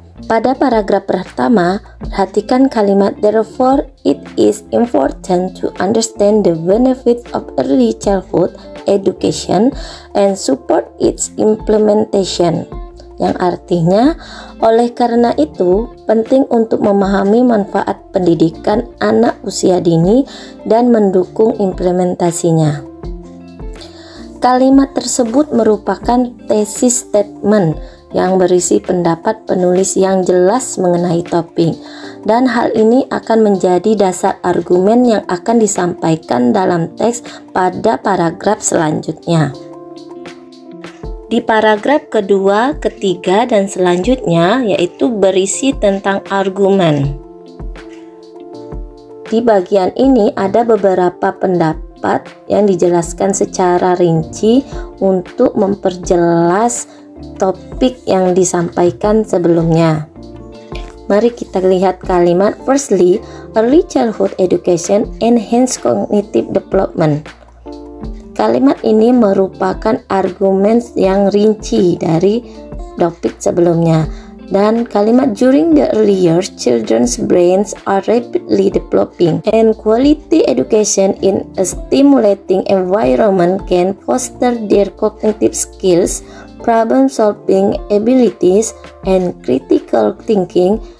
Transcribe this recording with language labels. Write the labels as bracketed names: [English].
[Indonesian] Pada paragraf pertama, perhatikan kalimat [English] therefore it is important to understand the benefits of early childhood education and support its implementation. [Indonesian] Yang artinya, oleh karena itu, penting untuk memahami manfaat pendidikan anak usia dini dan mendukung implementasinya. Kalimat tersebut merupakan thesis statement yang berisi pendapat penulis yang jelas mengenai topik, dan hal ini akan menjadi dasar argumen yang akan disampaikan dalam teks pada paragraf selanjutnya. Di paragraf kedua, ketiga, dan selanjutnya yaitu berisi tentang argumen. Di bagian ini ada beberapa pendapat yang dijelaskan secara rinci untuk memperjelas topik yang disampaikan sebelumnya. Mari kita lihat kalimat. [English] Firstly, early childhood education enhance cognitive development. [Indonesian] Kalimat ini merupakan argumen yang rinci dari topik sebelumnya. Dan kalimat [English] during the early years, children's brains are rapidly developing, and quality education in a stimulating environment can foster their cognitive skills, problem-solving abilities, and critical thinking.